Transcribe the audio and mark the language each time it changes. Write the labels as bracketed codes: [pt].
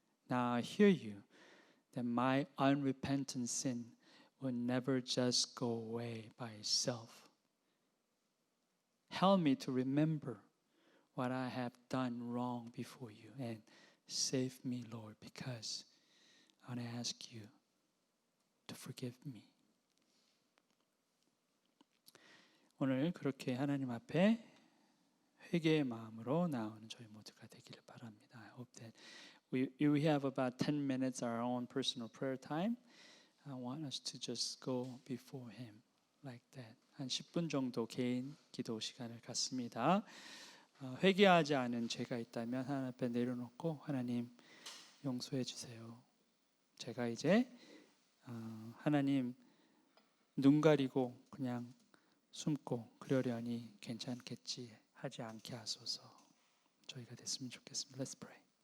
[en] Now I hear you that my unrepentant sin will never just go away by itself. Help me to remember what I have done wrong before you and save me, Lord, because I want to ask you to forgive me. [ko] 오늘 그렇게 하나님 앞에 회개의 마음으로 나오는 저희 모두가 되기를 바랍니다. [en] I hope that we have about 10 minutes our own personal prayer time. I want us to just go before Him like that. [ko] 한 10분 정도 개인 기도 시간을 갖습니다. 회개하지 않은 죄가 있다면 하나님 앞에 내려놓고 하나님 용서해 주세요. 제가 이제 하나님 눈 가리고 그냥 숨고 그러려니 괜찮겠지 하지 않게 하소서. 저희가 됐으면 좋겠습니다. [en] Let's pray.